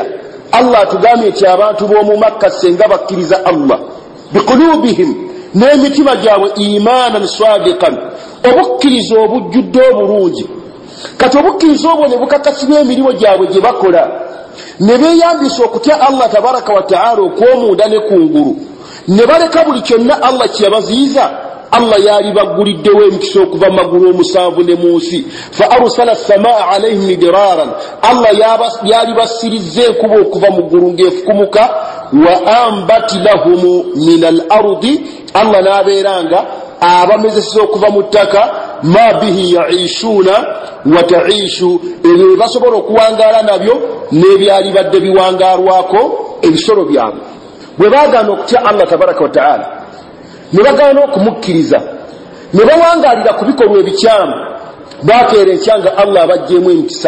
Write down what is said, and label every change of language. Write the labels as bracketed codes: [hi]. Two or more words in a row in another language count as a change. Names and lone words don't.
[lg] Allah atugambye nti abantu b'omu Makka senga bakkiriza Allah biqulubihim, n'emitima gyabwe [ar] إيمانا صادقا, [lg] obukkiriza obujjudde obulungi. Kati obukkiriza obwo ne bukakasibwa emirimu gyabwe gye bakola, ne beeyambisa okutya Allah [ar] تبارك وتعالى [lg] okw'omunda ne kungulu, ne baleka buli kyonna Allah kye yabaziyiza. Allah yali bagguliddewo emikisa okuva mu magulu omusanvu ne mu nsi. [ar] فأرسل السماء عليهم مدرارا, [lg] Allah yali basirizza enkuba okuva mu ggulu ng'efukumuka. [ar] وأنبت لهم من الأرض, [lg] Allah n'abeeranga abamezesa okuva mu ttaka [ar] ما به يعيشون وتعيش, [lg] ebyo basobola okuwangaala nabyo n'ebyali badde biwangaalwako ebisolo byabwe. Bwe baagaana okutya Allah [ar] تبارك وتعالى, [lg] ne bagaana okumukkiriza, ne bawangaalira ku bikolwa ebikyamu, baakeera enkyanga Allah abajjeemu emikisa.